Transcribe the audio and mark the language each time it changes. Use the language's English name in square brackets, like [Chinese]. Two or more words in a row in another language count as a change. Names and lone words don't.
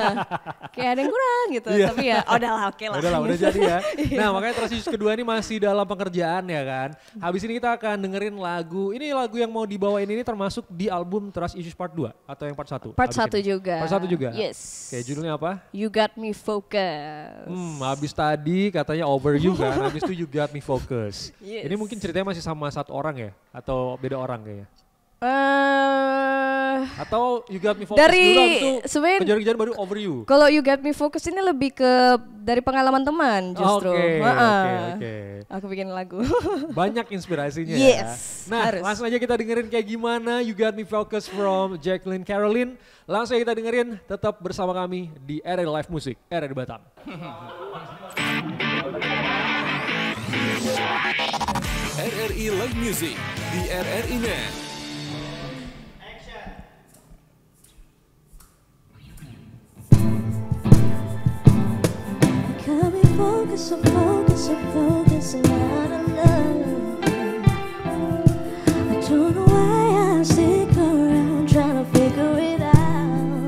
[Indonesian] Kayak ada yang kurang gitu. Tapi ya udahlah oke lah. Udah jadi ya. Nah makanya Trust Issues kedua ini masih dalam pengerjaan ya kan. Habis ini kita akan dengerin lagu. Ini lagu yang mau dibawain ini termasuk di album Trust Issues Part 2 atau yang Part 1? Part 1 juga. Part 1 juga? Yes. Oke, judulnya apa? You Got Me Focused. Habis tadi katanya Over You kan, habis itu You Got Me Focused. Yes. Ini mungkin ceritanya masih sama satu orang ya? Atau beda orang kayaknya? Atau You Got Me Focused dulu itu kejar-kejar baru Over You? Kalau You Got Me Focused ini lebih ke dari pengalaman teman justru. Oke. Aku bikin lagu. Banyak inspirasinya ya. Nah langsung aja kita dengerin kayak gimana You Got Me Focused from Jacqueline Caroline. Langsung aja kita dengerin, tetap bersama kami di RRI Live Music, RRI Batam. RRI Live Music di RRI Net. [English] Got me focused, and out of love. I don't know why I stick around trying to figure it out.